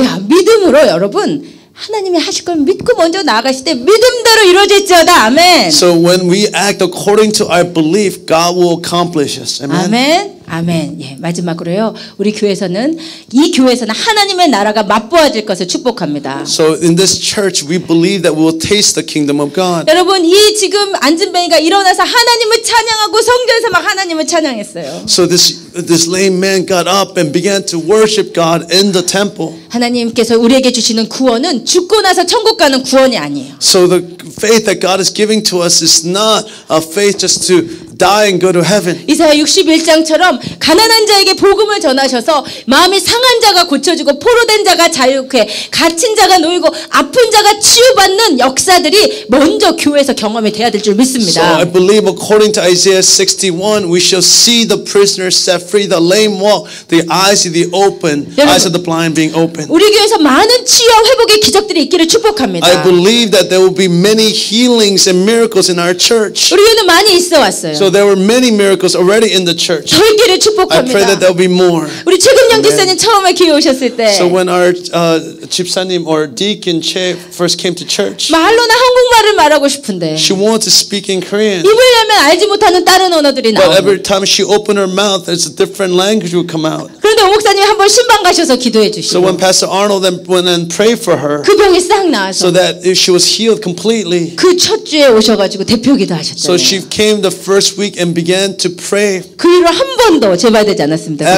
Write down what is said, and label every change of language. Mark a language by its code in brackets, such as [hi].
[ko] 야, 믿음으로 여러분 하나님이 하실 걸 믿고 먼저 나아가실 때 믿음대로 이루어질지어다. 아멘. [en] So when we act according to our belief, God will accomplish us. Amen. [ko] 아멘. 아멘. 예, 마지막으로요. 우리 교회에서는 이 교회에서는 하나님의 나라가 맛보아질 것을 축복합니다. [en] So in this church, we believe that we will taste the kingdom of God. [ko] 여러분 이 지금 안진뱅이가 일어나서 하나님을 찬양하고 성전에서 막 하나님을 찬양했어요. [en] So this lame man got up and began to worship God in the temple. [ko] 하나님께서 우리에게 주시는 구원은 죽고 나서 천국 가는 구원이 아니에요. [en] So the faith that God is giving to us is not a faith just to die and go to heaven. [ko] 이사야 61장처럼 가난한 자에게 복음을 전하셔서 마음이 상한 자가 고쳐지고 포로된 자가 자유케 갇힌 자가 놓이고 아픈 자가 치유받는 역사들이 먼저 교회에서 경험이 돼야 될 줄 [en] So [ko] 믿습니다. [en] I believe according to Isaiah 61, we shall see the prisoners set free, the lame walk, the eyes of the open, eyes of the blind being opened. [ko] 우리 교회에서 많은 치유와 회복의 기적들이 있기를 축복합니다. [en] I believe that there will be many healings and miracles in our church. [ko] 우리 교회는 많이 있어 왔어요. [en] So So there were many miracles already in the church. [ko] 더 있기를 [en] I pray that there'll be more. [ko] 우리 최금영 집사님 처음에 교회 오셨을 때 [en] So when our 집사님 or deacon Che first came to church, [ko] 말로는 한국말을 말하고 싶은데 [en] she wanted to speak in Korean. [ko] 입을 열면 알지 못하는 다른 언어들이 [en] But [ko] 나오고 [en] every time she opened her mouth, there's a different language would come out. [ko] 그런데 오 목사님이 한번 신방 가셔서 기도해 [en] So when Pastor Arnold then went and prayed for her, [ko] 그 병이 싹 [en] so [ko] 나아서 [en] that she was healed completely. [ko] 그 첫 주에 오셔가지고 대표 [en] So [ko] 기도하셨잖아요. [en] she came the first week and began to pray. [ko] 그 이후로 한 번도 재발되지 않았습니다.